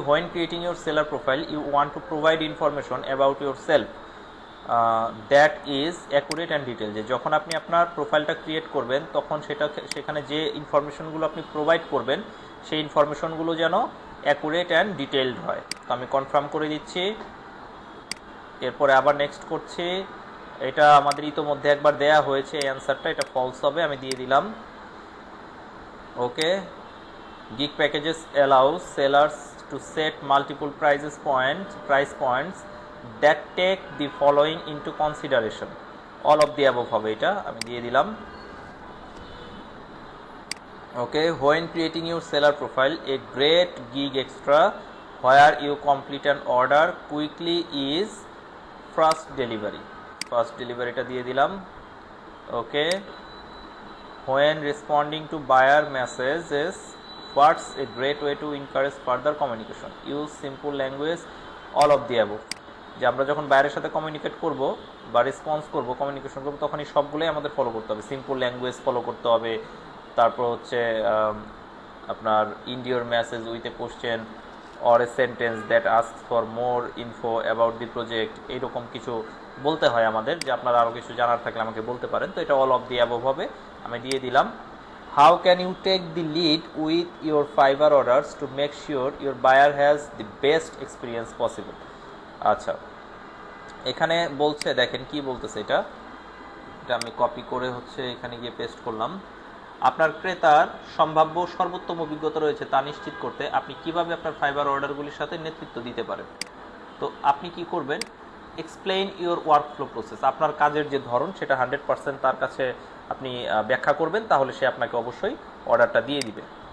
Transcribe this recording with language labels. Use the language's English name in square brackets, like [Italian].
[English] when creating your seller profile you want to provide information about yourself that is accurate and detail, [Bangla] যে যখন আপনি আপনার প্রোফাইলটা create করবেন, তখন সেখানে যে ইনফরমেশনগুলো আপনি প্রোভাইড করবেন, সেই ইনফরমেশনগুলো যেন অ্যাকুরেট অ্যান্ড ডিটেলড হয়। তো আমি কনফার্ম করে দিচ্ছি। এরপরে আবার নেক্সট করছি। এটা আমাদের ইতোমধ্যে একবার দেয়া হয়েছে, এই অ্যান্সারটা, এটা ফলস হবে, আমি দিয়ে দিলাম। [English] Okay, gig packages allows sellers to set multiple price points that take the following into consideration. all of the above [Bangla] হবে, এটা আমি দিয়ে দিলাম। [English] okay, when creating your seller profile, a great gig extra where you complete an order quickly is first delivery টা [Bangla] দিয়ে দিলাম। [English] Okay, when responding to buyer messages, what's a great way to encourage further communication? Use simple language, all of the above, [Bangla] যে আমরা যখন বাইরের সাথে communicate করব বা রেসপন্স করব, কমিউনিকেশন করব, তখন এই সবগুলোই আমাদের ফলো করতে হবে। সিম্পল ল্যাঙ্গুয়েজ ফলো করতে হবে, তারপর হচ্ছে আপনার [English] end your message with a question or a sentence that asks for more info about the project, [Bangla] এইরকম কিছু বলতে হয় আমাদের, যে আপনারা আরও কিছু জানার থাকলে আমাকে বলতে পারেন। তো এটা অল অফ দি অ্যাবভ হবে, আমি দিয়ে দিলাম। [English] How can you take the lead with your Fiverr orders to make sure your buyer has the best experience possible? [Bangla] আচ্ছা, এখানে বলছে, দেখেন কি বলতেছে, এটা আমি কপি করে হচ্ছে এখানে গিয়ে পেস্ট করলাম। আপনার ক্রেতার সম্ভাব্য সর্বোত্তম অভিজ্ঞতা রয়েছে তা নিশ্চিত করতে আপনি কিভাবে আপনার ফাইবার অর্ডারগুলির সাথে নেতৃত্ব দিতে পারেন। তো আপনি কি করবেন? [English] explain your workflow process, [Bangla] আপনার কাজের যে ধরন সেটা 100% তার কাছে আপনি ব্যাখ্যা করবেন, তাহলে সে আপনাকে অবশ্যই অর্ডারটা দিয়ে দিবে।